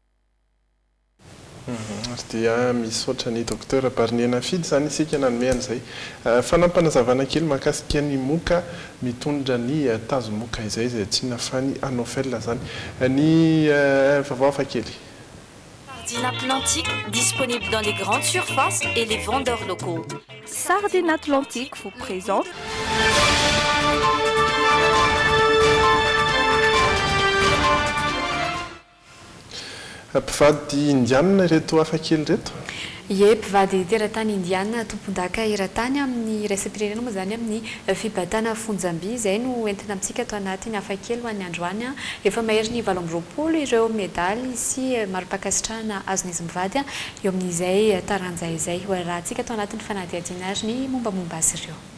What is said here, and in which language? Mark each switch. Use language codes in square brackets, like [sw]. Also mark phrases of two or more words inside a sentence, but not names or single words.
[mg] Dia misaotra ny docteur Barniena Fidy zany isika nanome an'izay fanampanazavana kely mahakasika ny moka mitondra ny tazomoka izay tsy nafany anophèle zany ny vaovao hafa kely. [fr] Sardine Atlantique disponible dans les grandes surfaces et les vendeurs locaux. Sardine Atlantique vous présente [mg] mpivady indiana reto hafakely reto? Ie, mpivady teratany indiana tompon-daka eran-tany amin'ny raisam-pirenena moa zany amin'ny fibatana Fonjamby izay no entina amintsika atao anatiny hafakely ho an'ny androany efa mahery ny 720 ireo medaly sy mari-pakasitrahana azon'izy mivady eo amin'izay taranja izay ho raha antsika atao anatiny fanadihadiana ary ny mombamomba azy ireo.